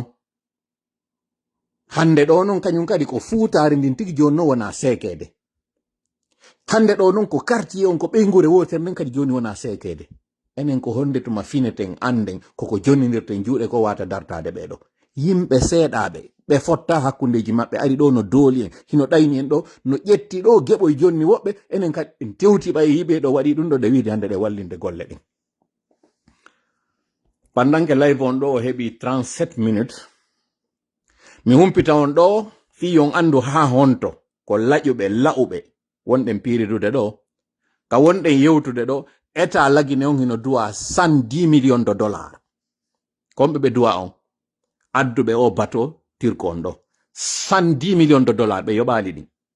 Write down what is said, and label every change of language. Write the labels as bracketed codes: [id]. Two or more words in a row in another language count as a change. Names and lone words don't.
[ff] hande ɗo noon kañum kadi ko fuutare ndin tigi joni noon wona seekede hande ɗo noon ko quartier on ko ɓeygure wotere nden kadi joni wona seekede enen ko honde tuma fineten anden koko jonnidirten juuɗe ko wata dartade ɓeɗo yimɓe seeɗaɓe ɓe fotta hakkundeji maɓɓe ari ɗo no dooli en hino ɗayni en ɗo no ƴetti ɗo geɓoy jonni woɓɓe enen kadi en tewti ɓaye yiɓe ɗo waɗi ɗum ɗo de wiide hande ɗe wallinde golle ɗen [fr] pendant que [ff] live on ɗo o heɓi 37 minutes mi humpita on ɗo fi on andu ha honto ko laƴuɓe la'uɓe wonɗen piiridude ɗo ka wonɗen yewtude ɗo état lagine on hino duwa [fr] 110 millions de dollars [ff] komɓe ɓe duwa on adduɓe o bateau tirko on ɗo [fr] 110 millions de dollars [ff] ɓe yoɓali ɗin